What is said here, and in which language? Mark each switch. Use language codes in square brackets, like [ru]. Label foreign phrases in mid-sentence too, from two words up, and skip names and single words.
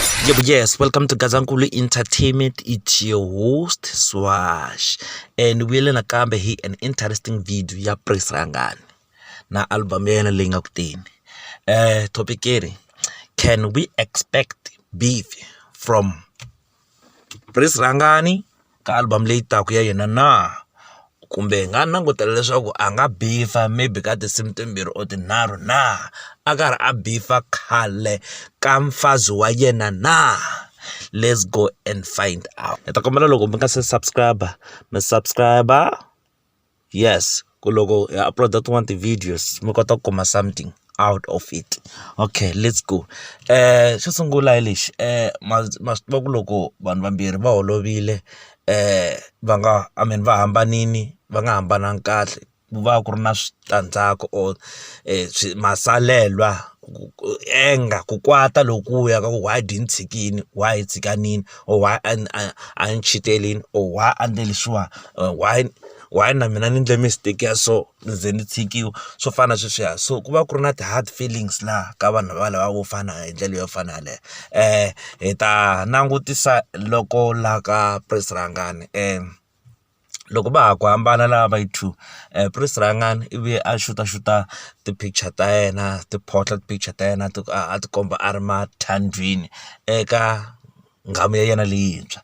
[en] Yes, welcome to Gazankulu Entertainment. It's your host Swash, and we're gonna come here an interesting video [ts] ya Rhangani na album ya yena leyi nga kuteni. [en] Topic eri, can we expect beef from Rhangani [ts] ka album leyi taka ya yena na? Kumbe nga langutela leswaku a nga beefa maybe ka tinsimu timbirhi or tinharhu na a karhi a beefa khale ka mfazi wa yena na? [en] Let's go and find out. [ts] Hi ta kombela loko mi nga se subscriber, yes, ku loko ya upload tin'wana ti-videos mi kota ku kuma [en] something out of it. Okay, let's go. [ts] Xo sungula hi lexi ma swi tiva ku loko vanhu vambirhi va holovile va hambanini va nga hambananga kahle, ku va ku ri na switandzhaku or masalelwa ku kwata lokuya ka ku [en] why didn't [ts] tshikini, why hi tshikanini, or why a ni cheatelini, or why a endle leswiwa, why na mina ni endle mistake ya so ni ze ni tshikiwa, swo fana sweswiya. So ku va ku ri na ti-hard feelings laha ka vanhu va lava vo fana hi ndlela yo fana yaleyo. Hi ta langutisa loko laha ka Rhangani loko va ha ku hambana lava va yi two, Rhangani ivi a xuta ti-picture ta yena, ti-portrait picture ta yena a ti komba a ri mathandwini eka nghamu ya yena leyintshwa.